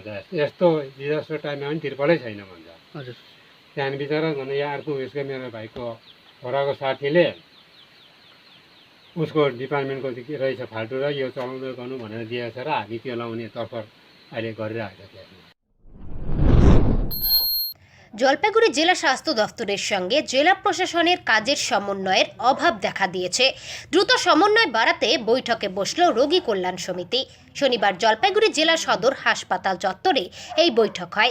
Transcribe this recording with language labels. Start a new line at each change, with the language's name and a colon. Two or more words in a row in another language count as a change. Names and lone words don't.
Nepali: यस्तो
English: disaster timeमा
Nepali: पनि तिर्पलै छैन भन्छ। त्यहाँदेखि बिचरा झन् यहाँ अर्को उसको मेरो भाइको छोराको साथीले उसको डिपार्टमेन्टको रहेछ फाल्टु र यो चलाउँदै गर्नु भनेर दिएछ र हामी त्यो लाउने तर्फर अहिले गरिरहेको छ।
Bangla: জলপাইগুড়ি জেলা স্বাস্থ্য দফতরের সঙ্গে জেলা প্রশাসনের কাজের সমন্বয়ের অভাব দেখা দিয়েছে। দ্রুত সমন্বয় বাড়াতে বৈঠকে বসল রোগী কল্যাণ সমিতি। শনিবার জলপাইগুড়ি জেলা সদর হাসপাতাল চত্বরে এই বৈঠক হয়।